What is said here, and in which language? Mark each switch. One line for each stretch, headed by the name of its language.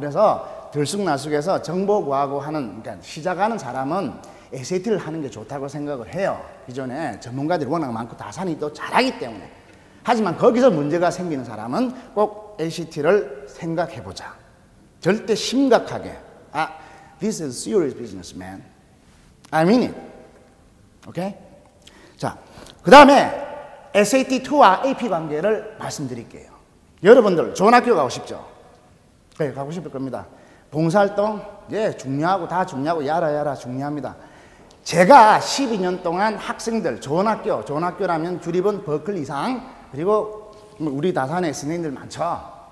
Korean: 그래서 들쑥날쑥해서 정보구하고 하는, 그러니까 시작하는 사람은 SAT를 하는 게 좋다고 생각을 해요. 기존에 전문가들이 워낙 많고 다산이 또 잘하기 때문에. 하지만 거기서 문제가 생기는 사람은 꼭 ACT를 생각해보자. 절대 심각하게.
English: This is serious business, man. I mean it.
Korean: 오케이? 자, 그 다음에 SAT2와 AP 관계를 말씀드릴게요. 여러분들 좋은 학교 가고 싶죠? 네, 가고 싶을 겁니다. 봉사활동, 예, 중요하고 다 중요하고 야라 중요합니다. 제가 12년 동안 학생들, 좋은 학교라면 주립은 버클리 이상, 그리고 우리 다산에 선생님들 많죠?